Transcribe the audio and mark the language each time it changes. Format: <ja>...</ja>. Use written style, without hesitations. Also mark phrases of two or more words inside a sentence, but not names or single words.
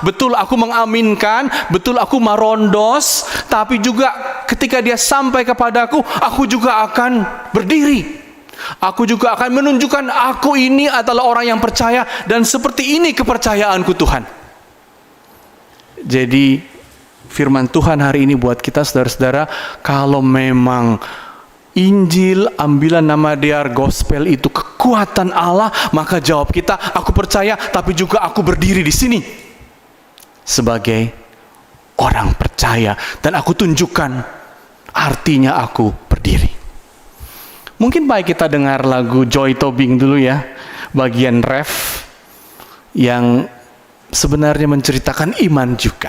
<id>Betul aku mengaminkan, betul aku marondos, tapi juga ketika dia sampai kepadaku, aku juga akan berdiri. Aku juga akan menunjukkan aku ini adalah orang yang percaya, dan seperti ini kepercayaanku Tuhan. Jadi firman Tuhan hari ini buat kita saudara-saudara, kalau memang Injil,</id> <bts>ambilan nama Dear</bts> <id>Gospel itu kekuatan Allah, maka jawab kita, aku percaya, tapi juga aku berdiri di sini sebagai orang percaya, dan aku tunjukkan artinya aku berdiri. Mungkin baik kita dengar lagu Joy Tobing dulu ya, bagian ref yang sebenarnya menceritakan iman juga.</id>